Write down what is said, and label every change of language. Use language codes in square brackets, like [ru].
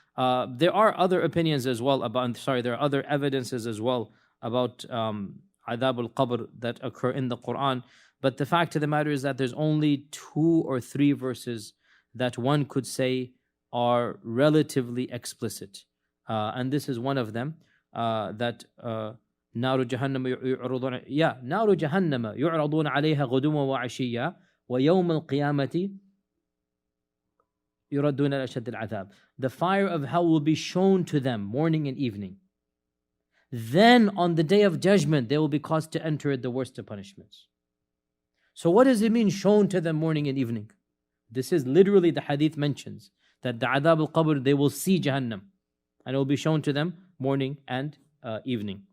[en] There are other opinions as well about, there are other evidences as well about adhab al-qabr that occur in the Quran. But the fact of the matter is that there's only 2 or 3 verses that one could say are relatively explicit. And this is one of them, that [ar] نار جهنم يعرضون نار جهنم يعرضون عليها غدوا وعشيا ويوم القيامة يردون إلى أشد العذاب. [en] The fire of hell will be shown to them morning and evening. Then on the day of judgment, they will be caused to enter it the worst of punishments. So what does it mean, shown to them morning and evening? This is literally the hadith mentions that the adhab al-qabr, they will see Jahannam, and it will be shown to them morning and evening.